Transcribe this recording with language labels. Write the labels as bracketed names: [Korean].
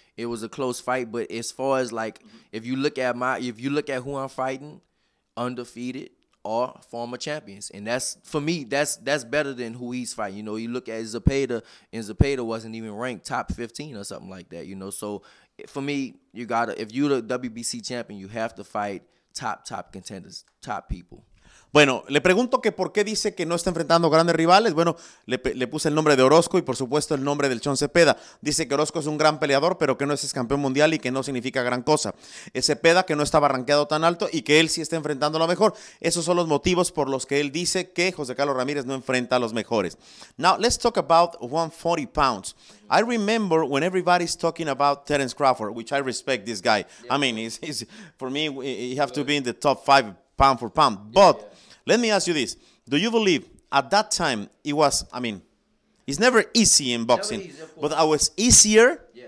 [English] It was a close fight, but as far as if you look at who I'm fighting, undefeated or former champions, and that's for me, that's better than who he's fighting. You look at Zepeda, and Zepeda wasn't even ranked top 15 or something like that. So for me, if you're the WBC champion, you have to fight top contenders, top people. [Spanish] Bueno, le pregunto que por qué dice que no está enfrentando grandes rivales. Bueno, le puse el nombre de Orozco y por supuesto el nombre del Chon Cepeda. Dice que Orozco es un gran peleador, pero que no es campeón mundial y que no significa gran cosa. Cepeda, que no estaba rankeado tan alto y que él sí está enfrentando a lo mejor. Esos son los motivos por los que él dice que José Carlos Ramírez no enfrenta a los mejores. [English] Now, let's talk about 140 pounds. I remember when everybody's talking about Terence Crawford, which I respect this guy. Yeah. He's for me, he have to be in the top 5 pound for pound. But let me ask you this. Do you believe at that time it was, it's never easy in boxing, but it was easier